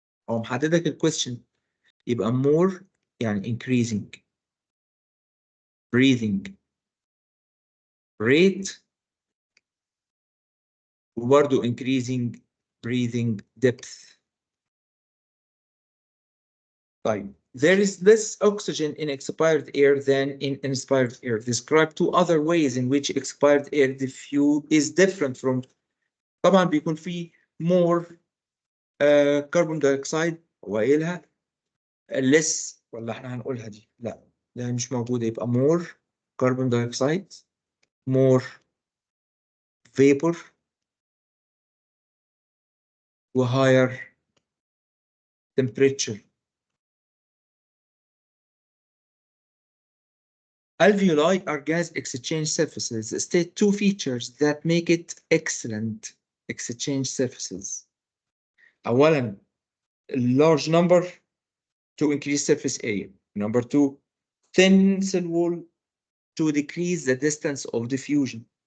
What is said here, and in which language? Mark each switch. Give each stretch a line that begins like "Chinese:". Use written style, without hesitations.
Arabic: هو محددك الكويستشن يبقى
English: more
Arabic: يعني
English: increasing breathing rate
Arabic: وبرضه
English: increasing breathing depth.
Arabic: طيب
English: there is less oxygen in expired air than in inspired air. Describe 2 other ways in which expired air diffuse is different from.
Arabic: طبعا بيكون في
English: more carbon dioxide
Arabic: وقايلها
English: less
Arabic: ولا احنا هنقولها دي؟ لا ده مش موجودة يبقى
English: more carbon dioxide more vapor
Arabic: و
English: higher temperature. Alveoli are gas exchange surfaces. State 2 features that make it excellent exchange surfaces.
Arabic: أولاً
English: large number to increase surface area. Number 2 thin cell wall to decrease the distance of diffusion.